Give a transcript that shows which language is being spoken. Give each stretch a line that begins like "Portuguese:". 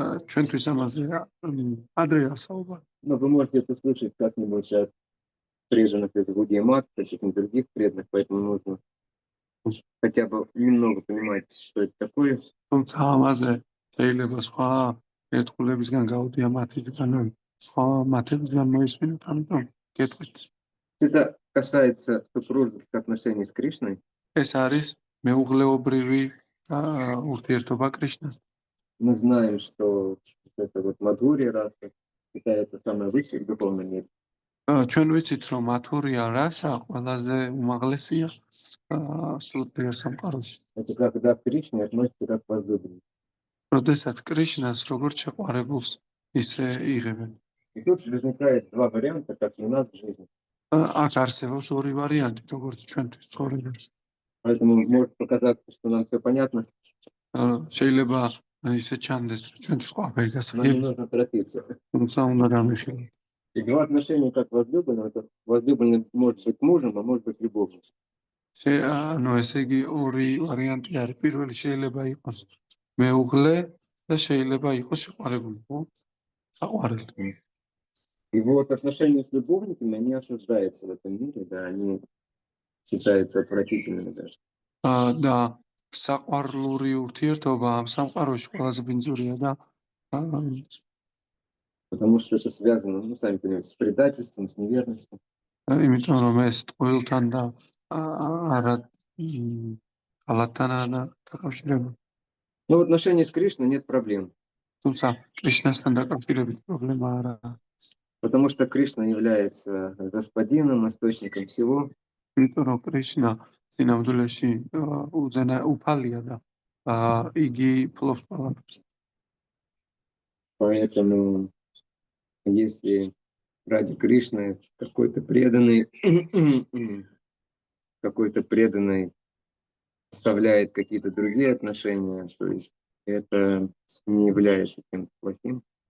Georgian: ჩვენთვის ამაზე ადრეა საუბარი.
Russian: Но вы можете это слышать как-нибудь от преданных из Гудия Мат, каких-нибудь других преданных, поэтому нужно хотя бы немного понимать, что это такое.
Georgian: თუმცა ამაზე შეიძლება სხვა ერთგულებისგან გაუდია მათისგან, სხვა მათებისგან მოისმინოთ, ამიტომ გეტყვით.
Russian: Это касается супружеских отношений с Кришной.
Georgian: ეს არის მეუღლეობრივი ურთიერთობა კრიშნასთან.
Russian: Мы знаем, что это вот Мадхурья раса считается самой высшей в духовном мире.
Georgian: ჩვენ ვიცით, რომ მათურია რასა ყველაზე უმაღლესია სულთბერ სამყაროში.
Russian: Это когда к Кришне относятся как к возлюбленному.
Georgian: როდესაც კრიშნას როგორც შეყვარებულს ისე იღებენ.
Russian: И тут возникает два варианта, как и у нас в жизни.
Georgian: აქ არსებობს ორი ვარიანტი, როგორც ჩვენთვის ცხოვრებაში.
Russian: Поэтому может показаться, что нам все понятно.
Georgian: შეიძლება ისე ჩანდეს, რომ ჩვენთვის ყველაფერი
Russian: Но не
Georgian: გასაგებია,
Russian: нужно торопиться.
Georgian: თუმცა უნდა გამიხილოთ.
Russian: И два отношения как возлюбленного, это возлюбленный может быть мужем, а может быть любовницей.
Georgian: ანუ ესე იგი ორი ვარიანტი არის. პირველი შეიძლება იყოს მეუღლე და შეიძლება იყოს შეყვარებული, ხო? საყვარელი.
Russian: И вот отношения с любовниками, они осуждаются в этом мире, да, они считается отвратительным даже.
Georgian: და საყვარლური ურთიერთობა ამ სამყაროში ყველაზე ბინძურია და
Russian: Потому что это связано, ну, сами понимаете, с предательством, с неверностью.
Georgian: იმიტომ რომ ეს ტყუილთან და არა ღალატთან დაკავშირებული.
Russian: Но в отношении с Кришной нет проблем.
Georgian: თუმცა კრიშნასთან დაკავშირებით პრობლემა არა.
Russian: Потому что Кришна является господином, источником всего.
Georgian: იმიტომ რომ კრიშნა სინამდვილეში უფალია და იგი ფლობს ყველაფერს.
Russian: Поэтому, если ради Кришны какой-то преданный оставляет какие-то другие отношения, то есть это не является чем-то плохим.